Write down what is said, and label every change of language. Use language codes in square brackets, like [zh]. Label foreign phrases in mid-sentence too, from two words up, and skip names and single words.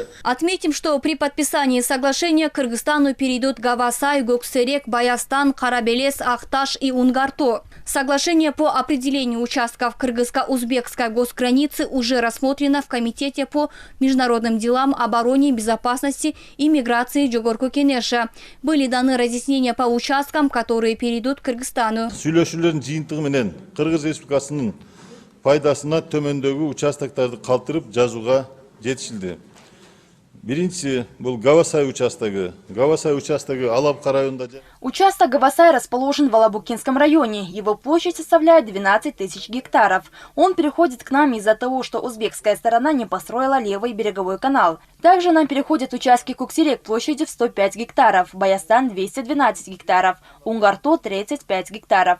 [ru] Отметим, что при подписании соглашения к Кыргызстану перейдут Гавасай, Гоксерек, Баястан, Карабелес, Ахташ и Унгарто. Соглашение по определению участков кыргызско-узбекской госграницы уже рассмотрено в Комитете по международным делам, обороне, безопасности и миграции Жогорку Кенеша. Были даны разъяснения по участкам, которые перейдут к Кыргызстану. [ky] Сүйлөшүүлөрдүн жыйынтыгы менен Кыргыз Республикасынын пайдасына төмөндөгү участоктарды калтырып жазууга жетишилди. Биринчиси бул Гавасай участогу. Гавасай участогу Алапка районунда. [ru] Участок Гавасай расположен в Алабукинском районе. Его площадь составляет 12 тысяч гектаров. Он переходит к нам из-за того, что узбекская сторона не построила левый береговой канал. Также нам переходят участки Куксерек площадью в 105 гектаров, Баястан 212 гектаров, Унгарто 35 гектаров.